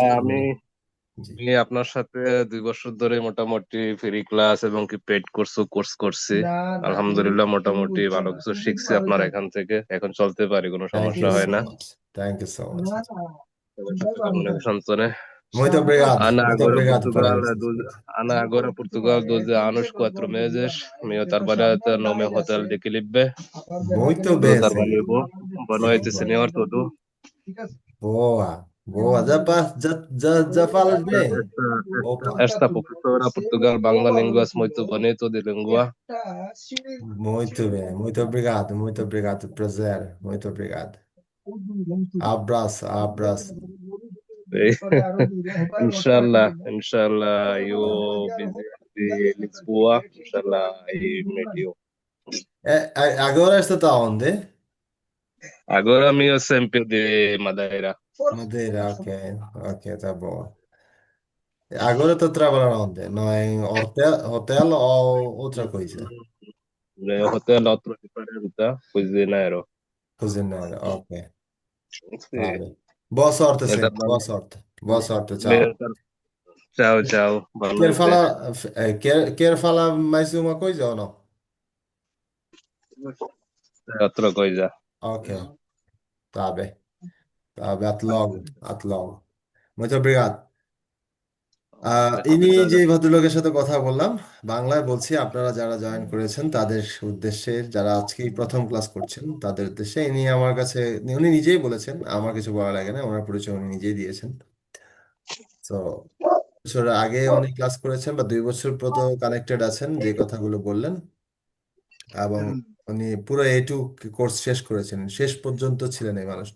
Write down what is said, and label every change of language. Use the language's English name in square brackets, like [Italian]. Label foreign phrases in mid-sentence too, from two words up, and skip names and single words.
[Bangla] আমি জি। আমি আপনার সাথে 2 বছর ধরে মোটামুটি [English] free class [Bangla] এবং কি [English] paid course [Bangla] করছি। আলহামদুলিল্লাহ, মোটামুটি ভালো কিছু শিখছি আপনার এখান থেকে। এখন চলতে পারি, কোনো [English] থ্যাংক [Bangla] সমস্যা [English] ইউ [Bangla] হয় [English] সো [Bangla] না। [English] much, thank you so much. [Bangla] সবার সাথে কমিউনিকেশন চলে। [Portuguese] Muito obrigado, Ana muito agora obrigado por Portugal, essas coisas. Ana agora Portugal 12 anos, 4 meses. Meu trabalhado no meu hotel de Quilibe. Muito Tudo bem, trabalho senhor. bom. Boa noite, Boa, senhor, tudo. boa, boa. Já falas Esta, bem? esta, Opa, esta professora Portugal Bangla Línguas muito bonito de língua. muito bem, muito obrigado, muito obrigado. Prazer, muito obrigado. Abraço, abraço. [English] Inshallah, you visit the Lisboa. Inshallah, I meet you. [Portuguese] Agora está onde? Agora meu sempre de Madeira. Madeira, ok, ok, tá bom. Agora estou trabalhando onde? No, em hotel ou outra coisa? No hotel outro diferente, cozinheiro. Cozinheiro, ok, tá Sim. bem. Boa sorte, senhor, Então, boa sorte. Boa sorte, bem, tchau. tchau, tchau. Boa Quer noite. falar, quer falar mais uma coisa ou não? Outra coisa. Ok, tá bem. Tá bem, até logo, até logo. Muito obrigado. [Bangla] ইনি যে ভদ্রলোকের সাথে কথা বললাম, বাংলায় বলছি, আপনারা যারা জয়েন করেছেন তাদের উদ্দেশ্যে, যারা আজকেই প্রথম ক্লাস করছেন তাদের উদ্দেশ্যে, ইনি আমার কাছে, উনি নিজেই বলেছেন, আমার কিছু বলা লাগে না, ওনার পরিচয় উনি নিজেই দিয়েছেন। তো বছর আগে উনি ক্লাস করেছেন, বা 2 বছর পর্যন্ত কানেক্টেড আছেন, যে কথাগুলো বললেন, এবং উনি পুরো এইটু কোর্স শেষ করেছেন, শেষ পর্যন্ত ছিলেন এই মানুষটা।